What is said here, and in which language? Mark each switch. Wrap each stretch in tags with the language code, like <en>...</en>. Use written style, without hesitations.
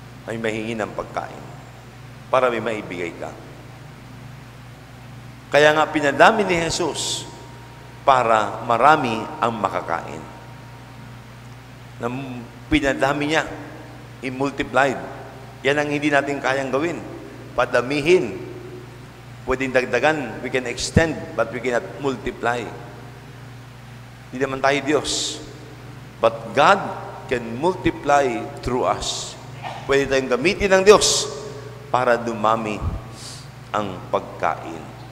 <tl>May mahingi ng pagkain para may maibigay ka. Kaya nga pinadami ni Jesus para marami ang makakain. Pinadami niya, i-multiplied. Yan ang hindi natin kayang gawin. Padamihin. Pwedeng dagdagan,</tl> <en>we can extend, but we cannot multiply.</en> <tl>Hindi naman tayo Diyos.</tl> <en>But God can multiply through us.</en> <tl>Pwede tayong gamitin ng Diyos para dumami ang pagkain.</tl>